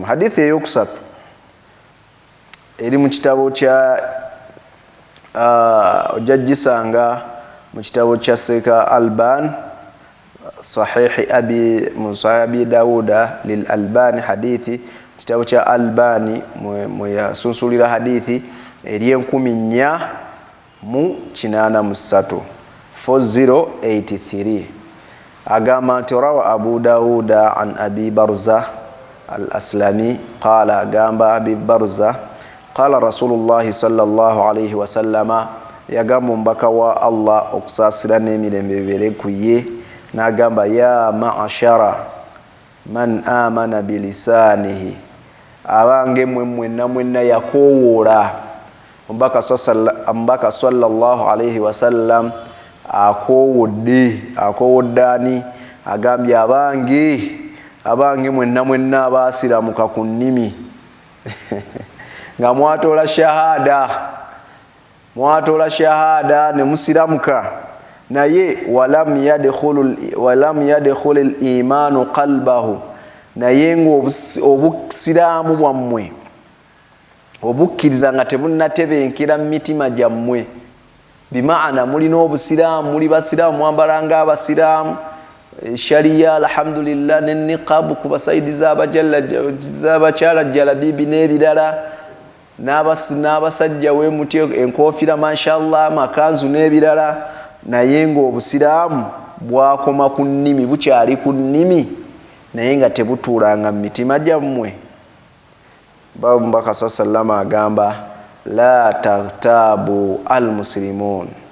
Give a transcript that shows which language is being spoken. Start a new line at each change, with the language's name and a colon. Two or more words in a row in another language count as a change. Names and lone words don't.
Ganda: Hadithi eyokusatu eri mu kitabo kya ojajisanga mu kitabo kya Seka Alban sahihi abi Dawuda lil Albani hadithi kitabo kya Albani mwe yasunsulira hadithi 483 4083 agamba nti
Arabic: رواه أبو داود عن أبي برزة الأسلمي قال
Ganda: agamba
Arabic: أبي برزة قال رسول الله صلى الله عليه وسلم
Ganda: yagamba mbaka wa Allah okusasira n'emirembe bibere kuye n'agamba
Arabic: يا معشر من آمن بلسانه
Ganda: abange mwenna yakowoola mbaka
Arabic: صلى الله عليه وسلم
Ganda: akowoddaani agambye abange mwenna abasiramuka ku nnimi nga mwatoola shahada ne musiramuka naye
Arabic: ولم يدخل الإيمان قلبه
Ganda: naye ng'obusiraamu bwammwe obukkiriza nga tebunnatebenkera mu mitima gyammwe bimaana mulina obusiraamu muli basiraamu mwambala nga abasiraamu shariya alhamdulillah ne niqab ku basaidi z'abakyala jalabibi n'ebirala n'abasajja wemutyo enkoofira mashallah amakanzu n'ebirala naye ng'obusiraamu bwakoma ku nnimi bukyali ku nnimi naye nga tebutuulanga mu mitima gyammwe Mbaka sallama agamba
Arabic: لا تغتابوا المسلمون